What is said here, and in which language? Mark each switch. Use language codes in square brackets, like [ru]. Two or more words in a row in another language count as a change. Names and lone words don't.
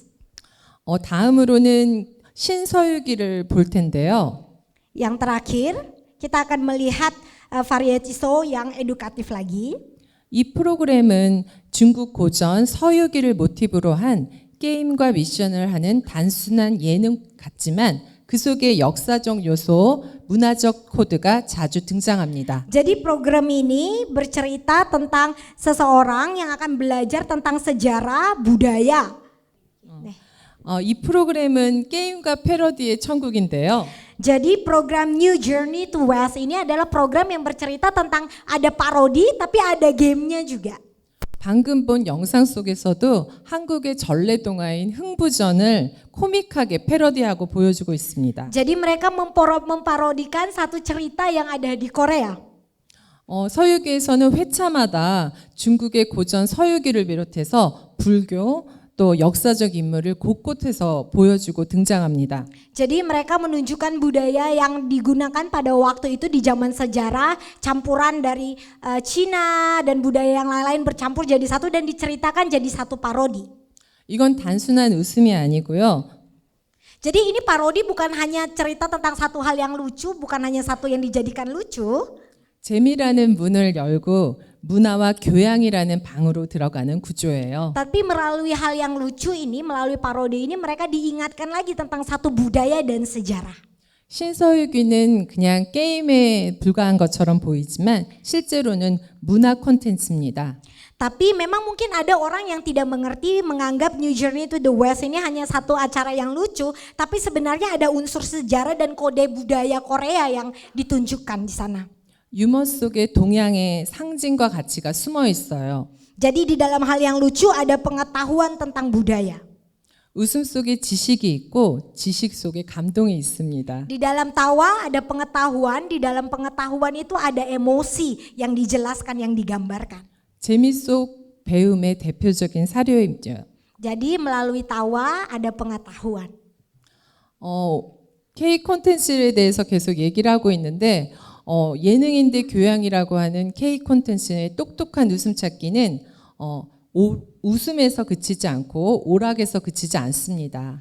[ko] 다음으로는 신서유기를 볼 텐데요. [id] Yang terakhir, kita akan melihat variety show yang edukatif lagi. [ko] 이 프로그램은 중국 고전 서유기를 모티브로 한 게임과 미션을 하는 단순한 예능 같지만 그 속에 역사적 요소, 문화적 코드가 자주 등장합니다. [id] Jadi program ini bercerita tentang seseorang yang akan belajar tentang sejarah budaya. [ko] 이 프로그램은 게임과 패러디의 천국인데요. [id] Jadi program New Journey to West ini adalah program yang bercerita tentang ada parodi tapi ada gamenya juga. [ko] 방금 본 영상 속에서도 한국의 전래동화인 흥부전을 코믹하게 패러디하고 보여주고 있습니다. [id] Jadi mereka memparodikan satu cerita yang ada di Korea. [ko] 서유기에서는 회차마다 중국의 고전 서유기를 비롯해서 불교 또 역사적 인물을 곳곳에서 보여주고 등장합니다. [id] Jadi mereka menunjukkan budaya yang digunakan pada waktu itu di zaman sejarah, campuran dari Cina dan budaya yang lain-lain bercampur jadi satu dan diceritakan jadi satu parodi. [ko] 이건 단순한 웃음이 아니고요. [id] Jadi ini parodi bukan hanya cerita tentang satu hal yang lucu, bukan hanya satu yang dijadikan lucu. [ko] 재미라는 문을 열고 문화와 교양이라는 방으로 들어가는 구조예요. [id] Tapi melalui hal yang lucu ini, melalui parodi ini mereka diingatkan lagi tentang satu budaya dan sejarah. [ko] 신서유기는 그냥 게임에 불과한 것처럼 보이지만 실제로는 문화 콘텐츠입니다. [id] Tapi memang mungkin ada orang yang tidak mengerti, menganggap New Journey to the West ini hanya satu acara yang lucu, tapi sebenarnya ada unsur sejarah dan kode budaya Korea yang ditunjukkan di sana. [ko] 유머 속에 동양의 상징과 가치가 숨어 있어요. [id] Jadi di dalam hal yang lucu ada pengetahuan tentang budaya. [ko] 웃음 속에 지식이 있고 지식 속에 감동이 있습니다. [id] Di dalam tawa ada pengetahuan, di dalam pengetahuan itu ada emosi yang dijelaskan, yang digambarkan. [ko] 재미 속 배움의 대표적인 사료입니다. [id] Jadi melalui tawa ada pengetahuan. [ko] K 콘텐츠에 대해서 계속 얘기를 하고 있는데 예능인대 교양이라고 하는 K 콘텐츠의 똑똑한 웃음 찾기는 웃음에서 그치지 않고 오락에서 그치지 않습니다.